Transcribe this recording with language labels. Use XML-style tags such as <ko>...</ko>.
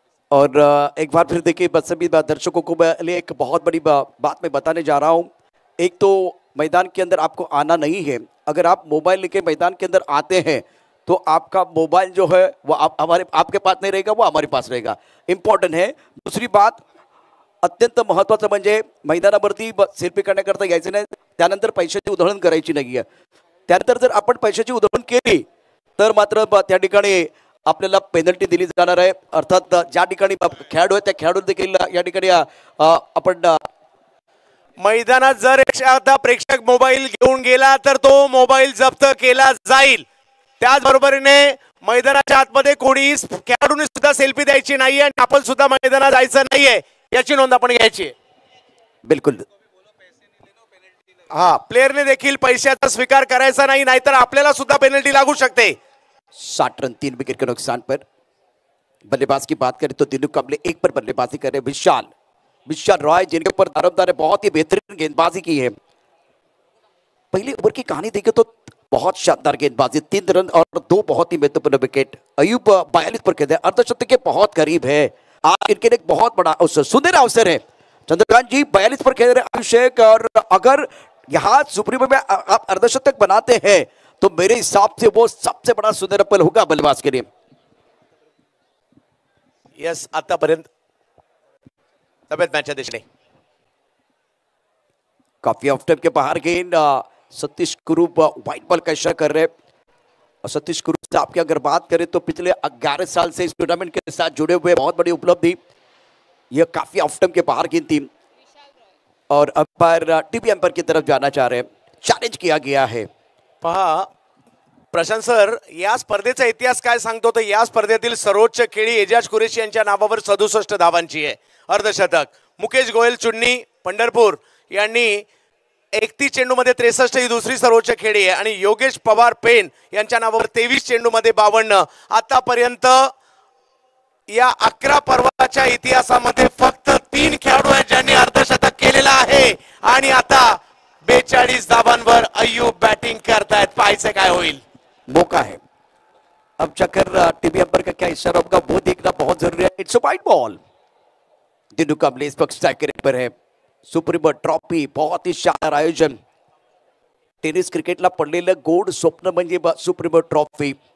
<hi>और एक बार फिर देखिए सभी दर्शकों को मैं एक बहुत बड़ी बात मैं बताने जा रहा हूं। एक तो मैदान के अंदर आपको आना नहीं है, अगर आप मोबाइल लेके मैदान के अंदर आते हैं तो आपका मोबाइल जो है वो आपके पास नहीं रहेगा, वो हमारे पास रहेगा, इम्पॉर्टंट है।</hi> <mr>दूसरी बात अत्यंत महत्त्वाचं म्हणजे मैदानावरती सेल्फी करण्याकरता यायचं नाही, त्यानंतर पैशाची उधळण करायची नाही आहे, त्यानंतर जर आपण पैशाची उधळण केली तर मात्र त्या ठिकाणी आपल्याला पेनल्टी दिली जाणार आहे, अर्थात ज्या ठिकाणी खेळाडू आहे त्या खेळाडू देखील या ठिकाणी आपण मैदानात जर एखादा प्रेक्षक मोबाईल घेऊन गेला तर तो मोबाईल जप्त केला जाईल। त्याचबरोबरीने मैदानाच्या आतमध्ये कोणी खेळाडूंनी सुद्धा सेल्फी द्यायची नाहीये आणि आपण सुद्धा मैदानात जायचं नाहीये, याची नोंद आपण घ्यायची आहे। बिल्कुल हा, प्लेयरने देखील पैशाचा स्वीकार करायचा नाही, नाहीतर आपल्याला सुद्धा पेनल्टी लागू शकते।</mr> <hi>60 रन 3 विकेट के नुकसान पर। बल्लेबाज की बात करें तो तीनों मुकाबले 1 पर बल्लेबाजी कर रहे विशाल, मिशेल रॉय जिनके ऊपर दारोमदार ने बहुत ही बेहतरीन गेंदबाजी की है। पहले ओवर की कहानी देखें तो बहुत शानदार गेंदबाजी, 3 रन और 2 बहुत ही महत्वपूर्ण विकेट। अयूब 42 पर खेलते हैं, अर्धशतक के बहुत करीब है। आज इनके लिए एक बहुत बड़ा अवसर, सुनहरा अवसर है। चंद्रकांत जी 42 पर खेल रहे अभिषेक, और अगर यहाँ सुप्रीमो में आप अर्धशतक बनाते हैं तो मेरे हिसाब से वो सबसे बड़ा सुनहरा पल होगा बल्लेबाज के लिए।</hi> <mr>यस, आतापर्यंत तब्येत मॅचच्या दिशेने</mr> <hi>काफी ऑफ टाइम के बाहर गेंद, सतीश कुरूप व्हाइट बॉल का इशारा कर रहे हैं। और सतीश कुरूप से आपकी अगर बात करें तो पिछले 11 साल से इस टूर्नामेंट के साथ जुड़े हुए, बहुत बड़ी उपलब्धि। यह काफी ऑफ टाइम के बाहर गेंद थी और अंपायर टीवी अंपायर की तरफ जाना चाह रहे हैं, चॅलेंज किया गया है।</hi> <mr>पहा प्रशांत सर, या स्पर्धेचा इतिहास काय सांगतो तर या स्पर्धेतील सर्वोच्च खेळी एजाज कुरेशी यांच्या नावावर 67 धावांची आहे, अर्धशतक। मुकेश गोयल चुन्नी पंढरपूर यांनी 31 चेंडूमध्ये 63 ही दुसरी सर्वोच्च खेळी आहे, आणि योगेश पवार पेन यांच्या नावावर 23 चेंडूमध्ये 52। आतापर्यंत या 11 पर्वाच्या इतिहासामध्ये फक्त 3 खेळाडू आहेत ज्यांनी अर्धशतक केलेलं आहे, आणि आता 42 धावांवर अय्यूब बॅटिंग करतायत। पाहायचं काय होईल।</mr> <hi>मौका है, अब चक्कर टीवी अंपायर का क्या इशारा होगा वो देखना बहुत जरूरी है।</hi> <en>It's a wide ball.</en> <hi>Dinu Kamble इस वक्त स्ट्राइक रेट पर है। सुप्रीमो ट्रॉफी बहुत ही शानदार आयोजन,</hi> <mr>टेनिस क्रिकेटला पडलेलं गोड स्वप्न म्हणजे सुप्रीमो ट्रॉफी।</mr>